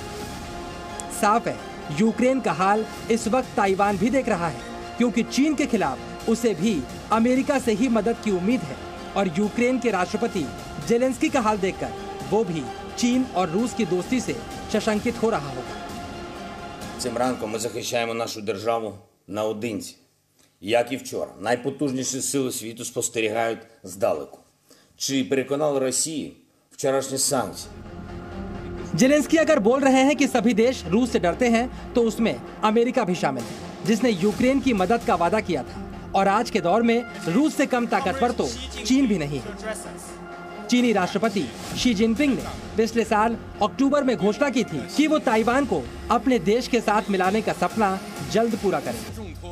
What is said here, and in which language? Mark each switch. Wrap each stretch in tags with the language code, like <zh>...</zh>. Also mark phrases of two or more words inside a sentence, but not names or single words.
<hi>साफ है, यूक्रेन का हाल इस वक्त ताइवान भी देख रहा है, क्योंकि चीन के खिलाफ उसे भी अमेरिका से ही मदद की उम्मीद है। और यूक्रेन के राष्ट्रपति जेलेंस्की का हाल देखकर वो भी चीन और रूस की दोस्ती से सशंकित हो रहा होगा।</hi> <uk>Цим ранком ми захищаємо нашу державу наодинці. Як і вчора, найпотужніші сили світу спостерігають здалеку. Чи переконали Росію вчорашні санкції?</uk> <hi>जेलेंस्की अगर बोल रहे हैं कि सभी देश रूस से डरते हैं, तो उसमें अमेरिका भी शामिल है, जिसने यूक्रेन की मदद का वादा किया था। और आज के दौर में रूस से कम ताकतवर तो चीन भी नहीं है। चीनी राष्ट्रपति शी जिनपिंग ने पिछले साल अक्टूबर में घोषणा की थी कि वो ताइवान को अपने देश के साथ मिलाने का सपना जल्द पूरा करेंगे।</hi>